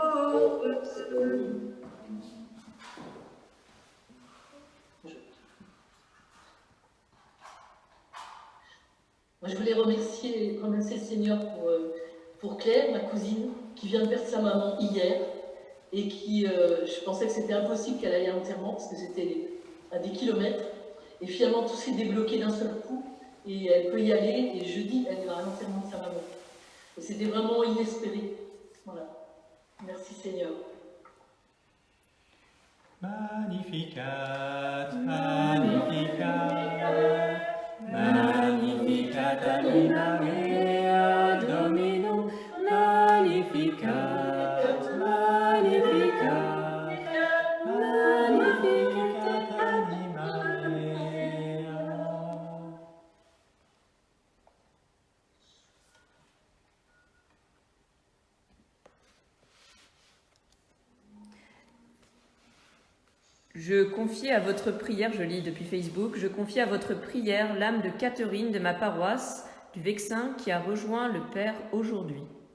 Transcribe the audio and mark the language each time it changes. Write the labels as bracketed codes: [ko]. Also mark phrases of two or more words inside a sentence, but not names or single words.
[fr] Moi, je voulais remercier le Seigneur pour Claire, ma cousine, qui vient de perdre sa maman hier et qui, je pensais que c'était impossible qu'elle aille à l'enterrement parce que c'était à des kilomètres. Et finalement, tout s'est débloqué d'un seul coup et elle peut y aller. Et jeudi, elle ira à l'enterrement de sa maman. Et c'était vraiment inespéré. Voilà. Merci Seigneur. [la] Magnificat, Magnificat, Magnificat anima mea Domino, Magnificat, Magnificat, Magnificat anima mea. [fr] Je confie à votre prière, je lis depuis Facebook, je confie à votre prière l'âme de Catherine de ma paroisse du Vexin qui a rejoint le Père aujourd'hui.